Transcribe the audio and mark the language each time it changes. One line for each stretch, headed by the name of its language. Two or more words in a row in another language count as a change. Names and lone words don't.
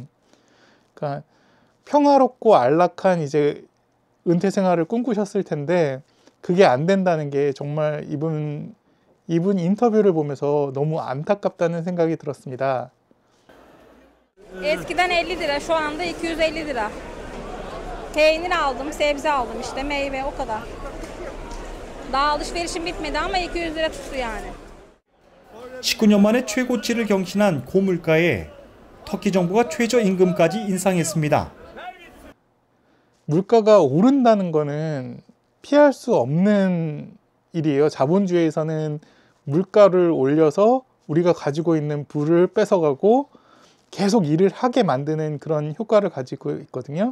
Korean: 그러니까 평화롭고 안락한 이제 은퇴 생활을 꿈꾸셨을 텐데 그게 안 된다는 게 정말 이분 인터뷰를 보면서 너무 안타깝다는 생각이 들었습니다.
Turkish: Eskiden 50 lira, şu anda 250 lira. Peynir aldım, sebze aldım, işte meyve, o kadar. Daha alışverişim bitmedi ama 200 lira tuttu yani.
Korean: 19년 만에 최고치를 경신한 고물가에 터키 정부가 최저임금까지 인상했습니다. 물가가 오른다는 거는 피할 수 없는 일이에요. 자본주의에서는 물가를 올려서 우리가 가지고 있는 부를 뺏어가고 계속 일을 하게 만드는 그런 효과를 가지고 있거든요.